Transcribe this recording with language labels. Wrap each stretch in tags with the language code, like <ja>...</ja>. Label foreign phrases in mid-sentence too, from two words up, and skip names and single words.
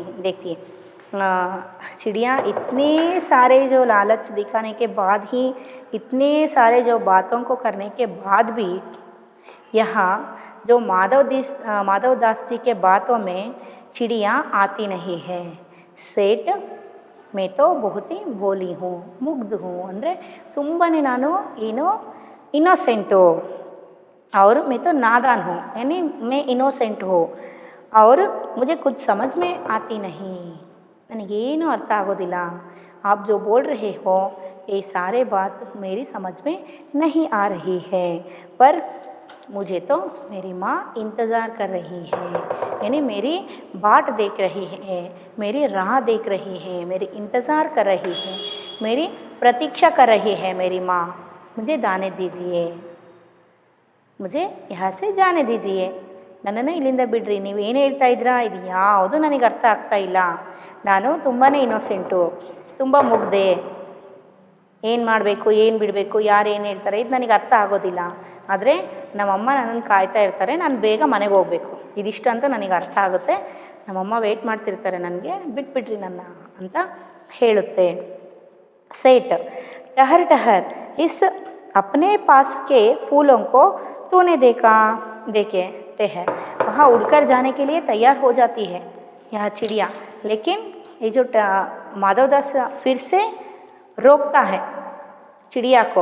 <hi>देखती चिड़िया इतने सारे जो लालच दिखाने के बाद ही, इतने सारे जो बातों को करने के बाद भी यहाँ जो माधवदास जी के बातों में चिड़िया आती नहीं है। सेठ मैं तो बहुत ही भोली हूँ, मुग्ध हूँ, अंदर</hi> <kn>ತುಂಬಾನೇ ನಾನು</kn> <hi>इनोसेंटो और मैं तो नादान हूँ, यानी मैं इनोसेंट हूँ और मुझे कुछ समझ में आती नहीं,</hi> <kn>ನನಗೇನು ಅರ್ಥ ಆಗೋದಿಲ್ಲ।</kn> <hi>आप जो बोल रहे हो ये सारे बात मेरी समझ में नहीं आ रही है, पर मुझे तो मेरी माँ इंतज़ार कर रही है, यानी मेरी बाट देख रही है, मेरी राह देख रही है, मेरी इंतज़ार कर रही है, मेरी प्रतीक्षा कर रही है मेरी माँ। मुझे जाने दीजिए, मुझे यहाँ से जाने दीजिए,</hi> <kn>ನನ್ನನ್ನು ಇಲ್ಲಿಂದ ಬಿಡ್ರಿ, ನೀವು ಏನು ಹೇಳ್ತಾ ಇದ್ದೀರಾ ಇದು ಯಾವುದು ನನಗೆ ಅರ್ಥ ಆಗ್ತಾ ಇಲ್ಲ, ನಾನು ತುಂಬಾ ಇನ್ನೋಸೆಂಟು, ತುಂಬ ಮುಗ್ದೆ, ಏನು ಮಾಡಬೇಕು ಏನು ಬಿಡಬೇಕು ಯಾರು ಏನು ಹೇಳ್ತಾರೆ ಇದು ನನಗೆ ಅರ್ಥ ಆಗೋದಿಲ್ಲ, ಆದರೆ ನಮ್ಮಮ್ಮ ನನ್ನನ್ನು ಕಾಯ್ತಾ ಇರ್ತಾರೆ, ನಾನು ಬೇಗ ಮನೆಗೆ ಹೋಗಬೇಕು, ಇದಿಷ್ಟು ಅಂತ ನನಗೆ ಅರ್ಥ ಆಗುತ್ತೆ, ನಮ್ಮಮ್ಮ ವೇಟ್ ಮಾಡ್ತಿರ್ತಾರೆ ನನಗೆ, ಬಿಟ್ಬಿಡ್ರಿ ನನ್ನ ಅಂತ ಹೇಳುತ್ತೆ।</kn> <hi>सेठ टहर टहर इस अपने पास के फूलों को तूने देखे है। वहाँ उड़कर जाने के लिए तैयार हो जाती है यह चिड़िया, लेकिन ये जो माधवदास फिर से रोकता है चिड़िया को।</hi>